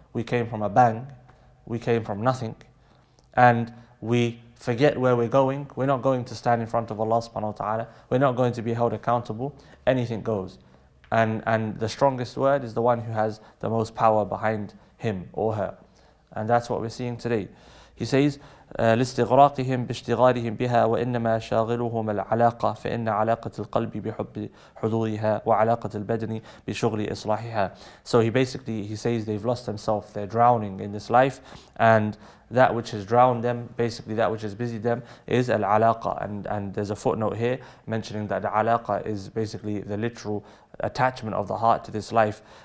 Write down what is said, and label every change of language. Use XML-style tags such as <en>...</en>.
<en>We came from a bang, we came from nothing, and we forget where we're going. We're not going to stand in front of Allah subhanahu wa ta'ala. We're not going to be held accountable. Anything goes. And the strongest word is the one who has the most power behind him or her. And that's what we're seeing today.</en> <ar>He says, لاستغراقهم باشتغالهم بها وإنما شاغلهم العلاقة فإن علاقة القلب بحب حضورها وعلاقة البدن بشغل إصلاحها.</ar> <en>So he says they've lost themselves, they're drowning in this life, and that which has drowned them, basically that which has busied them, is al-alaqa. And there's a footnote here mentioning that the alaqa is basically the literal attachment of the heart to this life.</en>